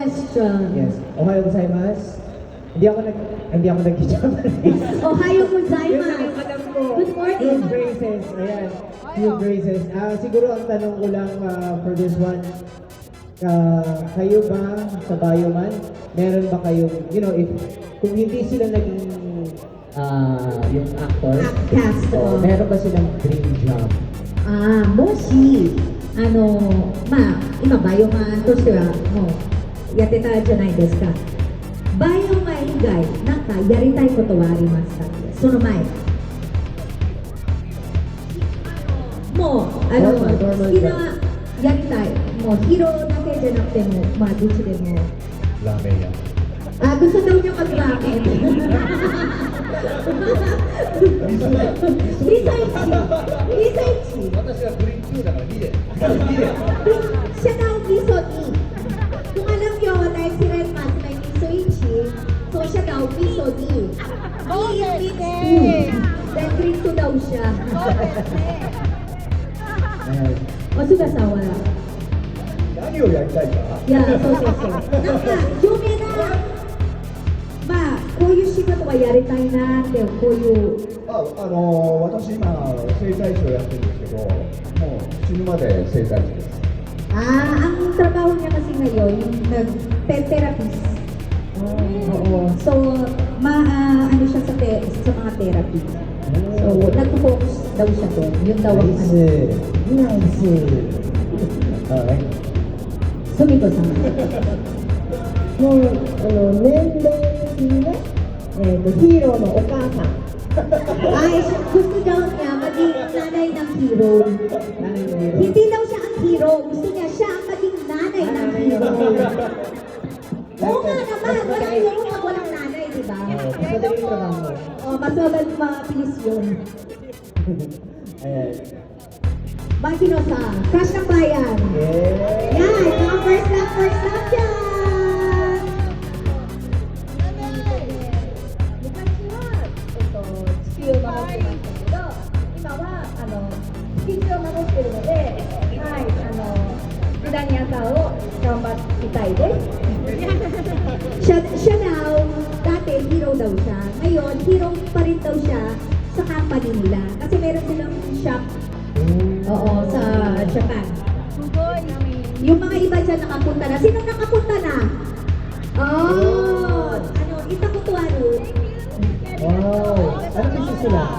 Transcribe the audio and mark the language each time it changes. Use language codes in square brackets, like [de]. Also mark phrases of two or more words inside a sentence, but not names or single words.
[en] Question. Yes. [ja] おはようございます. [tl] Hindi ako nag-Japanese. [ja] おはようございます. [tl] Yun lang, alam ko. [en] Good morning. Few phrases. Ayan. Few phrases. [tl] Siguro ang tanong ko lang [en] for this one, [tl] kayo ba sa Bioman, meron ba kayong, if kung hindi sila naging yung actor, [en] Cast. [tl] meron ba silang dream job? [ja] もし、今バイオマンとしてはもうやってたじゃないですか。バイオマン以外、なんかやりたいことはありますか？その前。もう、好きなやりたい。もうヒーローだけじゃなくても、どっちでも。ラーメン屋。 [tl] gusto daw niya mag-racket. [ja] Risaichi. 私はグリーン2だから2で。 [tl] Siya daw [ja] みそに. [tl] Kung alam niyo, dahil si Redman may [ja] みそいち, [tl] so siya daw [ja] みそに. [en] Ni is mixed. Then green 2 [tl] daw siya. O, sugasawa lang. [ja] 何をやりたいか Yeah,そう。なんか、有名な、こういう仕事はやりたいなって、こういう。私今、整体師をやってるんですけど、もう死ぬまで整体師です。 [tl] Ang trabaho niya kasi ngayon, yung nag-therapist. Oo. So, ano siya sa mga therapy. So, nag-focus daw siya doon. Yun daw ang ano. [en] Nice. Okay. Sumiko-san. [ja] もう年齢的にね、ヒーローのお母さん。 [tl] Gusto daw niya maging nanay ng hero. Hindi daw siya ang hero. Gusto niya siya ang maging nanay ng hero. Oo nga naman. Walang hero pag walang nanay, di ba? Mas mabilis yun. Ayan. Makino-san, crush ng bayan. Yan, mga [en] first love [tl] dyan. [ja] 地球を守ってましたけど、今は地球を守ってるので、無駄に朝を頑張りたいです。 [tl] Siya daw, dati hero daw siya. Ngayon, hero pa rin daw siya sa company nila. Kasi meron silang shop. Oo, sa Japan. Yung mga iba dyan nakapunta na. Sinong nakapunta na? Wow. Ano business sila?